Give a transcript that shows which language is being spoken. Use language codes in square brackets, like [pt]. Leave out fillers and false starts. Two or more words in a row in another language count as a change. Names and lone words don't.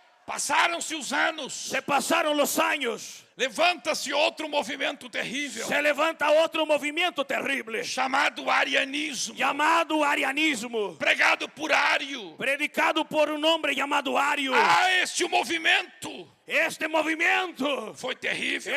[pt] Passaram-se os anos. [es] Se pasaron los años. [pt] Levanta-se outro movimento terrível, [es] Se levanta otro movimiento terrible [pt] chamado arianismo, [es] llamado arianismo, [pt] pregado por Ário. [es] predicado por un hombre llamado Ario. [pt] Este movimento [es] Este movimiento [pt] foi terrível,